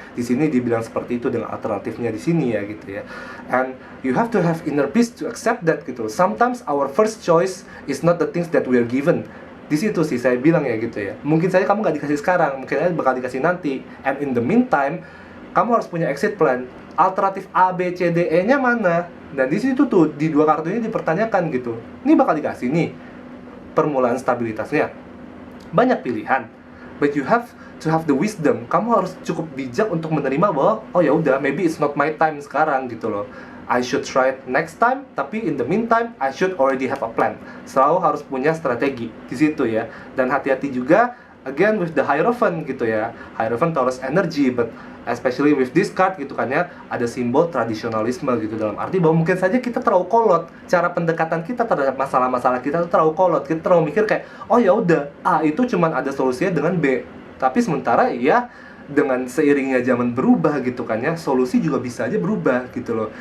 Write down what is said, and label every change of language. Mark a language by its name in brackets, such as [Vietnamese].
[Indonesian] Di sini dibilang seperti itu dengan alternatifnya di sini ya gitu ya. [English] And you have to have inner peace to accept that gitu. Sometimes our first choice is not the things that we are given. [Indonesian] Di situ sih saya bilang ya gitu ya. Mungkin saja kamu nggak dikasih sekarang, mungkin aja bakal dikasih nanti. [English] And in the meantime, [Indonesian] kamu harus punya exit plan. Alternatif A, B, C, D, E-nya mana? Dan di situ tuh, di dua kartu ini dipertanyakan gitu. Ini bakal dikasih nih permulaan stabilitasnya. Banyak pilihan. [English] But you have to have the wisdom. [Indonesian] Kamu harus cukup bijak untuk menerima bahwa oh ya udah, [English] maybe it's not my time [Indonesian] sekarang gitu loh. [English] I should try it next time, tapi in the meantime I should already have a plan. [Indonesian] Selalu harus punya strategi di situ ya. Dan hati-hati juga [English] again with the [Indonesian] Hierophant gitu ya. Hierophant Taurus energy, [English] but especially with this card [Indonesian] gitu kan ya, ada simbol tradisionalisme gitu, dalam arti bahwa mungkin saja kita terlalu kolot, cara pendekatan kita terhadap masalah-masalah kita terlalu kolot, kita terlalu mikir kayak oh ya udah, A itu cuman ada solusinya dengan B, tapi sementara ya dengan seiringnya zaman berubah gitu kan ya, solusi juga bisa aja berubah gitu loh.